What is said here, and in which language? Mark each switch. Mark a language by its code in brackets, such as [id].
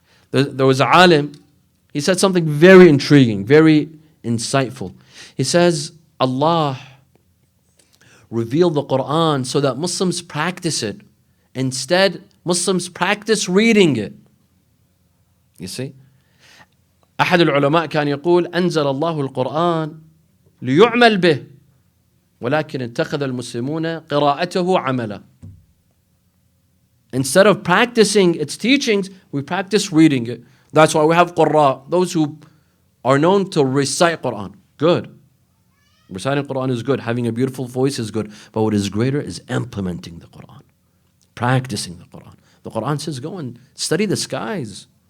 [en] There was a alim. He said something very intriguing, very insightful. He says, Allah revealed the Quran so that Muslims practice it. Instead, Muslims practice reading it. You see? [ar] أحد العلماء كان يقول أنزل الله القرآن ليعمل به ولكن اتخذ المسلمون قراءته عملا. [en] Instead of practicing its teachings, we practice reading it. That's why we have qurra, those who are known to recite Quran. Good. Reciting Quran is good. Having a beautiful voice is good. But what is greater is implementing the Quran. Practicing the Quran. The Quran says, go and study the skies.